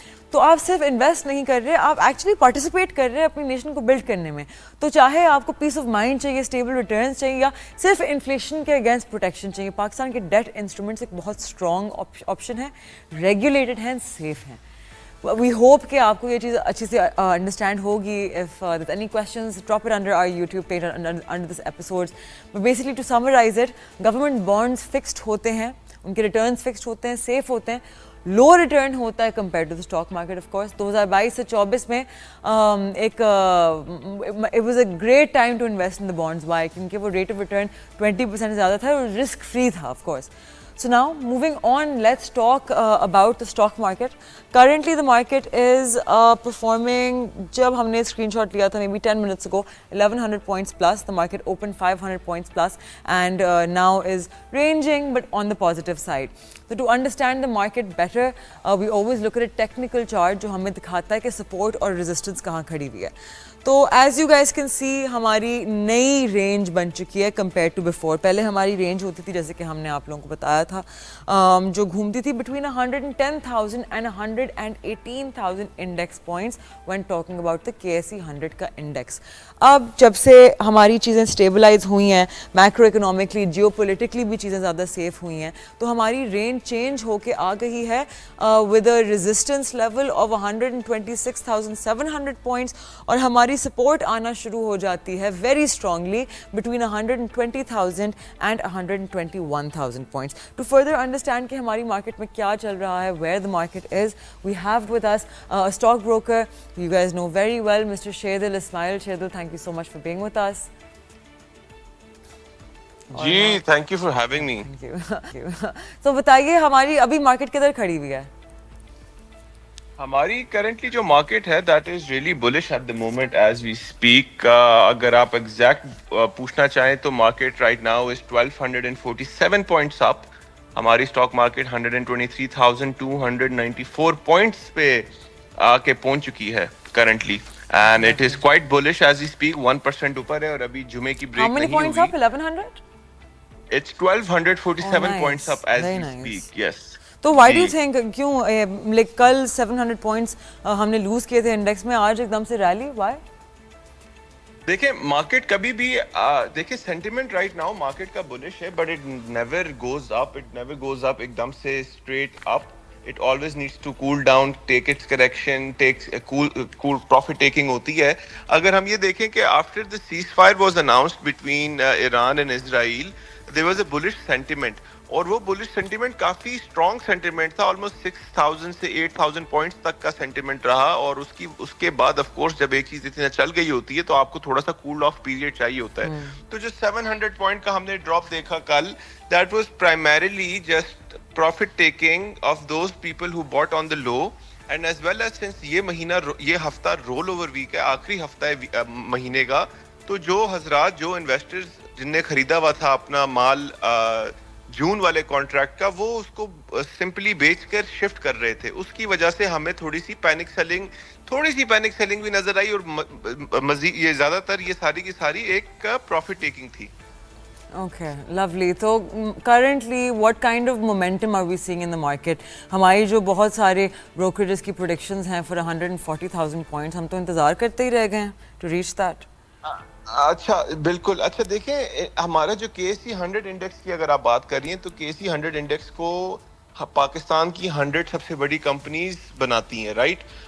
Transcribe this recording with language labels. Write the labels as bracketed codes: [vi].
[ur] تو آپ صرف انویسٹ نہیں کر رہے, آپ ایکچولی پارٹیسپیٹ کر رہے ہیں اپنی نیشن کو بلڈ کرنے میں. تو چاہے آپ کو پیس آف مائنڈ چاہیے, اسٹیبل ریٹرنس چاہیے, یا صرف انفلیشن کے اگینسٹ پروٹیکشن چاہیے, پاکستان کے ڈیٹ انسٹرومنٹس ایک بہت اسٹرانگ آپشن ہے, ریگولیٹڈ ہیں, سیف ہیں. [en] we hope [ur] کہ آپ کو یہ چیز اچھی سے understand ہوگی. [en] If there's any questions, drop it under our YouTube page under this episode. But basically to summarize it, [ur] government bonds fixed ہوتے ہیں, ان کے ریٹرنس فکسڈ ہوتے ہیں, سیف ہوتے ہیں, لو ریٹرن ہوتا ہے compare to the stock market. [en] Of course 2022 سے 2024 میں ایک it was a great time to invest in the bonds. [ur] Y? کیونکہ وہ ریٹ آف ریٹرن 20% زیادہ تھا اور رسک فری تھا of course. [en] So now moving on, let's talk about the stock market. Currently the market is performing, [ur] jab humne screenshot liya tha [en] maybe 10 minutes ago, 1100 points plus. The market opened 500 points plus and now is ranging but on the positive side. So to understand the market better, we always look at a technical chart [ur] جو ہمیں دکھاتا ہے کہ support اور resistance کہاں کھڑی ہوئی ہے. تو [en] as you guys can see [ur] ہماری نئی رینج بن چکی ہے کمپیئر ٹو بیفور. پہلے ہماری رینج ہوتی تھی جیسے کہ ہم نے آپ لوگوں کو بتایا تھا جو گھومتی تھی between 110,000 and 118,000 index points [en] when talking about the [ur] KSE 100 کا انڈیکس. اب جب سے ہماری چیزیں اسٹیبلائز ہوئی ہیں, میکرو اکنامکلی جیو پولیٹکلی بھی چیزیں زیادہ سیف ہوئی ہیں, تو ہماری رینج چینج ہو کے آ گئی ہے [en] with a resistance level of [ur] 126,700 points, اور ہماری سپورٹ آنا شروع ہو جاتی ہے very strongly between 120,000 and 121,000 points. [en] to further understand [ur] کہ ہماری مارکیٹ میں کیا چل رہا ہے, [en] Where the market is, we have with us stock broker you guys know very well, mister Sherdil Ismail. Sherdil, thank you so much for being with us. جی thank you for having me. Thank you. [ur] So بتائیے ہماری ابھی market کدھر کھڑی ہوئی ہے؟ ہماری currently جو market ہے [en] That is really bullish at the moment as we speak. [ur] اگر آپ ایگزیکٹ پوچھنا چاہیں تو market [en] Right now is 1247 points up. [ur] ہماری اسٹاک مارکیٹ 123,294 پوائنٹس پہ آ کے پہنچ چکی ہے currently, [en] And it is quite bullish as we speak. [ur] 1% اوپر ہے اور ابھی جمعے کی بریک نہیں ہوئی. 1100 [en] It's 1247 points up as we speak. Yes. [ur] تو [en] why do you think [ur] کیوں لائک کل 700 پوائنٹس ہم نے لوز کیے تھے انڈیکس میں, آج ایک دم سے ریلی, وائی؟ دیکھیں مارکیٹ کبھی بھی دیکھیں سینٹیمنٹ رائٹ ناؤ مارکیٹ کا بلش ہے, [en] but it never goes up, [ur] it never goes up ایک دم سے straight up. [en] It always needs to cool down, take its correction, takes a cool profit taking [ur] ہوتی ہے. اگر ہم یہ دیکھیں کہ [en] after the ceasefire was announced between Iran and Israel, there was a bullish sentiment, [ur] اور وہ bullish sentiment کافی strong sentiment تھا, almost 6,000 سے 8,000 points تک کا sentiment رہا. اور اس کے بعد of course جب ایک چیز اتنا چل گئی ہوتی ہے تو آپ کو تھوڑا سا cool off period چاہیے ہوتا ہے. تو جو 700 point کا ہم نے drop دیکھا کل, [en] that was primarily just profit taking of those people who bought on the low, [ur] and as well as since یہ ہفتہ رول اوور ویک ہے, آخری ہفتہ ہے مہینے کا, تو جو حضرات جو انویسٹرز جن نے خریدا ہوا تھا اپنا مال جون والے کانٹریکٹ کا, وہ اس کو سمپلی بیچ کر شفٹ کر رہے تھے. اس کی وجہ سے ہمیں تھوڑی سی پینک سیلنگ بھی نظر آئی, اور مزید یہ زیادہ تر یہ ساری کی ساری ایک پروفٹ ٹیکنگ تھی. [en] Okay, lovely. تو currently what kind of momentum are we seeing in the market? [ur] ہماری جو بہت سارے brokerages کی predictions ہیں for 140,000 points, ہم تو انتظار کرتے ہی رہ گئے ہیں [en] to reach that. [ur] اچھا بالکل. اچھا دیکھیں ہمارا جو KSE 100 انڈیکس کی اگر آپ بات کر رہی ہیں تو KSE 100 انڈیکس کو پاکستان کی 100 سب سے بڑی کمپنیز بناتی ہیں, رائٹ.